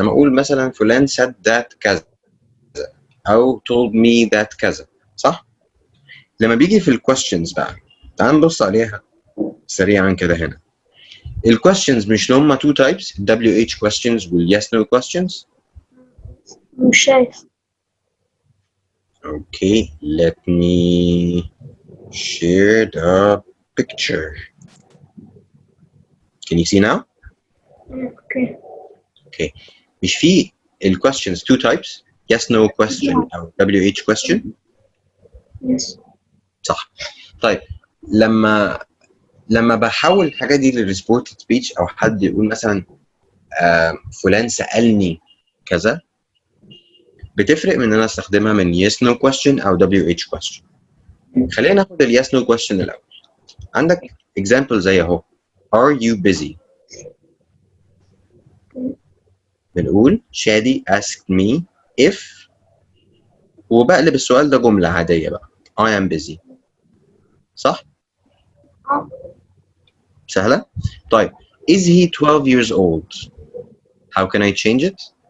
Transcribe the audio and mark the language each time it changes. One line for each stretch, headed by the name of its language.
Arabic: لما اقول مثلا فلان
English: said that
Arabic: كذا او
English: told me that
Arabic: كذا، صح؟ لما بيجي في الكويستشنز بقى تعال نبص عليها سريعا كده. هنا الكويستشنز مش اللي هم
English: two types WH questions
Arabic: وال
English: yes no questions.
Arabic: مش شايف.
English: Okay, let me share the picture. Can you see now? Okay. Okay.
Arabic: مش في ال
English: questions two types yes no question
Arabic: أو
English: WH question. Yes.
Arabic: صح. طيب لما بحول الحاجات دي للريسبورتد سبيتش أو حد يقول مثلا فلان سألني كذا، بتفرق من ان انا استخدمها من
English: yes no question
Arabic: او
English: WH question.
Arabic: خلينا ناخد ال
English: yes no question
Arabic: الاول.
English: عندك example
Arabic: زي اهو
English: are you busy؟
Arabic: بنقول شادي
English: asked me if،
Arabic: وبقلب السؤال ده جملة عادية بقى
English: I am busy،
Arabic: صح؟ سهلة؟ طيب
English: is he 12 years old؟ How can I change it؟